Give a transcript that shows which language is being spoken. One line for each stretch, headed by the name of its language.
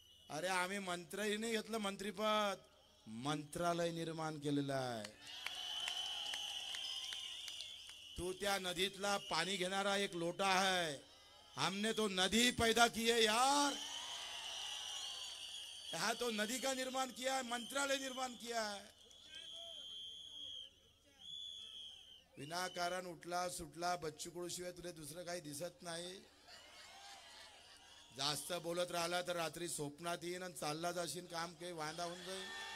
Marathi: अरे आम्ही मंत्रही नाही घेतलं मंत्रीपद, मंत्रालय निर्माण केलेलं आहे. तू त्या नदीतला पाणी घेणारा एक लोटा
Hindi: है, हमने तो नदी पैदा की है यार. यहाँ तो नदी का निर्माण किया है, मंत्रालय निर्माण किया है.
Marathi: विनाकारण उठला सुटला बच्चू कडू शिवाय तुला दुसरं काही दिसत नाही. जास्त बोलत राहिला तर रात्री स्वप्नात येईन आणि चालला जाशील, काम काही वांदा होऊन जाईल.